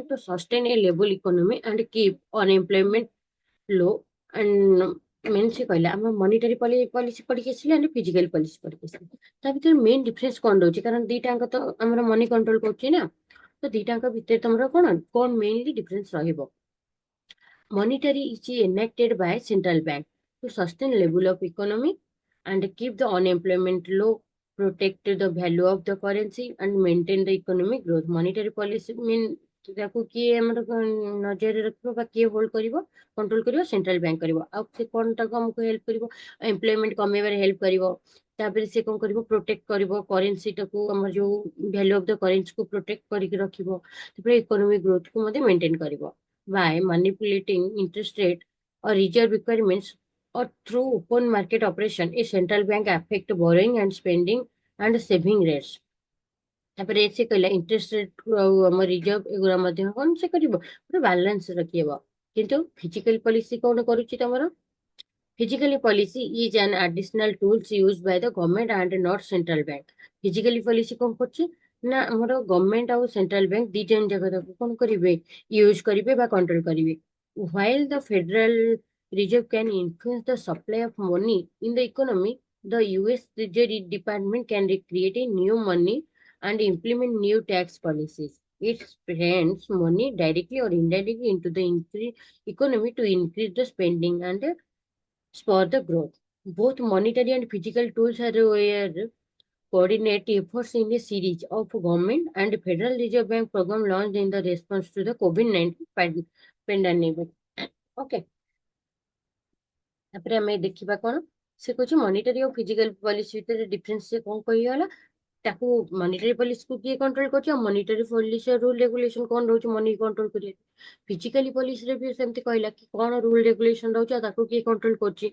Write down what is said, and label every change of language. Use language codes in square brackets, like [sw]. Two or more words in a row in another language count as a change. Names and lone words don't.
[en] to sustain a level economy and keep unemployment low and [or] ମେନ୍ ସେ କହିଲା ଆମ [en] monetary policy [or] ପଢିକି ଆସିଲେ ଆମେ [en] physical policy [or] ପଢିକି ଆସିଲେ, ତା ଭିତରେ [en] main difference [or] କଣ ରହୁଛି? କାରଣ ଦିଟାଙ୍କ ତ ଆମର [en] money control [or] କରୁଛି ନା, ତ ଦିଟାଙ୍କ ଭିତରେ ତମର କଣ କଣ [en] mainly difference [or] ରହିବ? [en] Monetary is enacted by central bank to sustain level of economy and keep the unemployment low, protect the value of the currency and maintain the economic growth। monetary policy mean [or] ତାକୁ କିଏ ଆମର ନଜରରେ ରଖିବ ବା କିଏ ହୋଲ୍ଡ କରିବ, କଣ୍ଟ୍ରୋଲ କରିବ? [en] central bank [or] କରିବ। ଆଉ ସେ କଣ ତାକୁ ଆମକୁ ହେଲ୍ପ କରିବ? ଏମ୍ପ୍ଲୟମେଣ୍ଟ କମେଇବାରେ ହେଲ୍ପ କରିବ। ତାପରେ ସେ କଣ କରିବ? ପ୍ରୋଟେକ୍ଟ କରିବ କରେନ୍ସିଟାକୁ, ଆମର ଯୋଉ [en] value of the currencyକୁ [or] ପ୍ରୋଟେକ୍ଟ କରିକି ରଖିବ। ତାପରେ [en] economic growthକୁ [or] ମଧ୍ୟ ମେଣ୍ଟେନ କରିବ। [en] by manipulating interest rate or reserve requirements or through open market operation, a central bank affect borrowing and spending and saving rates. [or] ତାପରେ ସେ କହିଲା [en] interest rate [or] ଆଉ ଆମ ରିଜର୍ଭ ଏଗୁରା ମଧ୍ୟ କଣ ସେ କରିବ? ଗୋଟେ ବାଲାନ୍ସ ରଖିବ। କିନ୍ତୁ ଫିଜିକାଲ ପଲିସି କଣ କରୁଛି ତମର? [en] Physically policy is an additional tools used by the government and not central bank. Physically policy [or] କଣ କରୁଛି ନା ଆମର ଗଭର୍ଣମେଣ୍ଟ ଆଉ [en] central bank [or] ଦି ଜଣ ଯାକ ତାକୁ କଣ କରିବେ? ୟୁଜ କରିବେ ବା କଣ୍ଟ୍ରୋଲ କରିବେ। [en] While the Federal Reserve can influence the supply of money in the economy, the US Treasury Department can create a new money and implement new tax policies. It spends money directly or indirectly into the economy to increase the spending and spur the growth. Both monetary and physical tools are where coordinate efforts in a series of government and Federal Reserve Bank program launched in the response to the COVID-19 pandemic. Okay. [or] ତାପରେ ଆମେ ଦେଖିବା କଣ ସେ କହୁଛି ମନିଟାରୀ ଆଉ [en] physical policy [or] ଭିତରେ ଡିଫରେନ୍ସ ସେ କଣ କହିଗଲା। ତାକୁ [en] monetary policyକୁ [or] କିଏ କଣ୍ଟ୍ରୋଲ କରୁଛି ଆଉ [en] monetary policy rule regulation [or] କଣ ରହୁଛି [en] money control [or] କରିବା। [en] physically policyରେ [or] ବି ସେମିତି କହିଲା କି କଣ [en] rule regulation [or] ରହୁଛି ଆଉ ତାକୁ କିଏ କଣ୍ଟ୍ରୋଲ କରୁଛି।